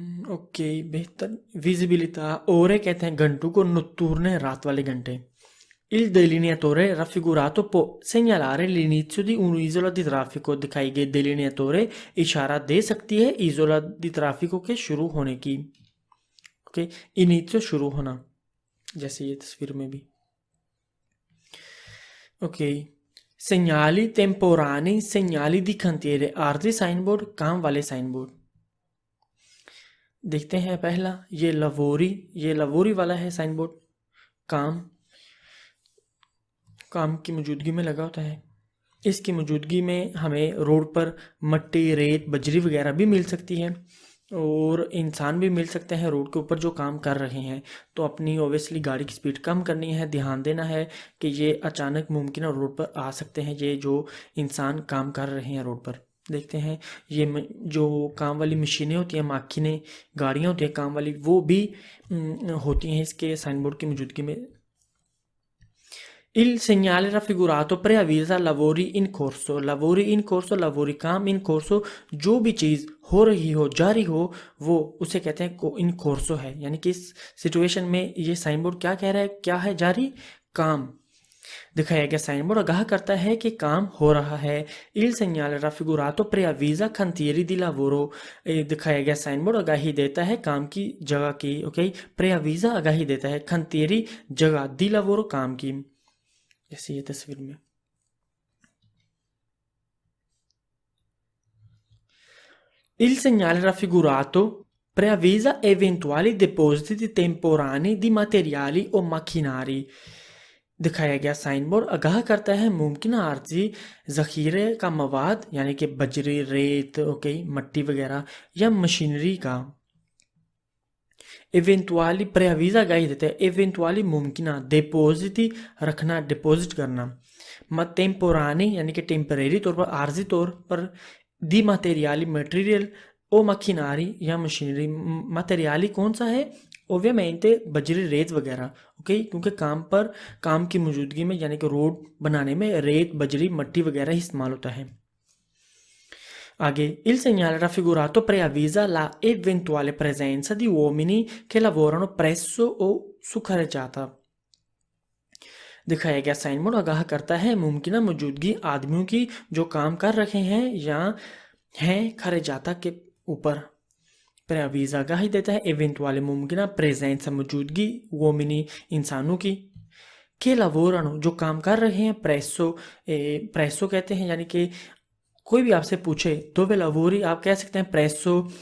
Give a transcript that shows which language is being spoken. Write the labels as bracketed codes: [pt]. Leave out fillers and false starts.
[hi] Okay, बेहतर विजिबिलिटा। ओरे कहते हैं घंटों को, नोत्तुर्ने रात वाले घंटे। [it] Il delineatore raffigurato può segnalare l'inizio di un'isola di traffico। [hi] दिखाई गई delineatore इशारा दे सकती है इजोला di traffico के शुरू होने की। ओके, इनिशियो शुरू होना, जैसे ये तस्वीर में भी। Okay, [it] segnali temporanei, segnali di cantiere, [hi] आर्जी sign board, काम वाले साइन बोर्ड। देखते हैं पहला, ये लवोरी वाला है साइन बोर्ड, काम की मौजूदगी में लगा होता है। इसकी मौजूदगी में हमें रोड पर मट्टी, रेत, बजरी वगैरह भी मिल सकती है, और इंसान भी मिल सकते हैं रोड के ऊपर जो काम कर रहे हैं। तो अपनी ओबियसली गाड़ी की स्पीड कम करनी है, ध्यान देना है कि ये अचानक मुमकिन है रोड पर आ सकते हैं, ये जो इंसान काम कर रहे हैं रोड पर। देखते हैं, ये जो काम वाली मशीनें होती हैं, माखिनें, गाड़ियाँ होती हैं काम वाली, वो भी होती हैं इसके साइन बोर्ड की मौजूदगी में। [it] Il segnale raffigurato preavvisa lavori in corso। lavori in corso, [hi] lavori काम [it] in corso, [hi] जो भी चीज़ हो रही हो, जारी हो, वो उसे कहते हैं इन कोर्सो है। यानी कि इस सिचुएशन में ये साइन बोर्ड क्या कह रहा है? क्या है जारी? काम। दिखाया गया साइन बोर्ड आगाह करता है कि काम हो रहा है। [it] Il segnale raffigurato preavvisa cantieri di lavoro। [hi] दिखाया गया साइन बोर्ड आगाही देता है काम की जगह की। ओके, preavvisa आगाही देता है, cantieri जगह, [it] di lavoro [hi] काम की, जैसे ये तस्वीर में। [it] Il segnale raffigurato preavvisa eventuali depositi temporanei di materiali o macchinari। [hi] दिखाया गया साइन बोर्ड आगाह करता है मुमकिन आर्जी जखीरे का मवाद, यानी कि बजरी, रेत, ओके, मट्टी वगैरह, या मशीनरी का। इवेंटुअली प्रेविजा गाई देते हैं, इवेंटुअली मुमकिन, डिपोजिटी रखना, डिपॉजिट करना, टेम्पोरानी यानी कि टेम्परेरी तौर पर, आर्जी तौर पर, दी मटेरियली मटेरियल, ओ मखिनारी या मशीनरी। मटेरियली कौन सा है? ओवेमेंटे बजरी, रेत वगैरह। ओके, क्योंकि काम की मौजूदगी में, यानी कि रोड बनाने में रेत, बजरी, मट्टी वगैरह ही इस्तेमाल होता है। आगे, [it] il segnale raffigurato preavvisa la eventuale presenza di uomini che lavorano presso o su carreggiata। [hi] दिखाया गया साइन बोर्ड आगाह करता है मुमकिन मौजूदगी आदमियों की जो काम कर रहे हैं या हैं खरेजाता के ऊपर, preavvisa आगाही देता है, eventuale मुमकिन presenza मौजूदगी uomini इंसानों की, [it] che lavorano [hi] जो काम कर रहे हैं, presso कहते हैं, यानी कि कोई भी आपसे पूछे [it] dove lavori [hi] आप कह सकते हैं presso